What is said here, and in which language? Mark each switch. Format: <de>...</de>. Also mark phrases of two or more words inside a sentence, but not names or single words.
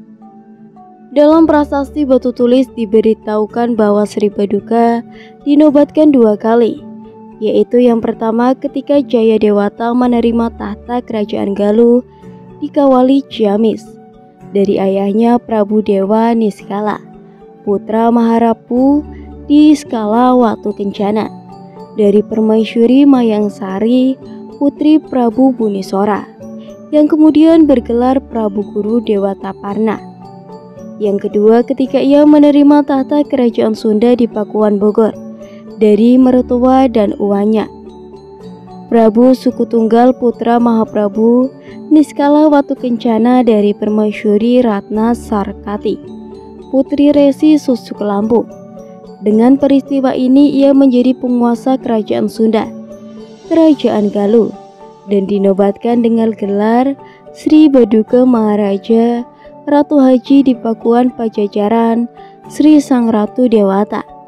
<id>Dalam prasasti batu tulis diberitahukan bahwa Sri Paduka dinobatkan 2 kali, yaitu yang pertama ketika Jaya Dewata menerima tahta kerajaan Galuh di Kawali, Ciamis dari ayahnya Prabu Dewa Niskala, putra Maharapu di Skala Watu Kencana, dari Permaisuri Mayangsari, putri Prabu Bunisora, yang kemudian bergelar Prabu Guru Dewataparna. Yang kedua ketika ia menerima tahta kerajaan Sunda di Pakuan Bogor dari mertua dan uanya, Prabu Suku Tunggal putra Mahaprabu Niskala Watu Kencana dari Permaisuri Ratna Sarkati, putri Resi Susuk Lampu. Dengan peristiwa ini ia menjadi penguasa kerajaan Sunda, kerajaan Galuh, dan dinobatkan dengan gelar Sri Paduka Maharaja Ratu Haji di Pakuan Pajajaran Sri Sang Ratu Dewata.</id>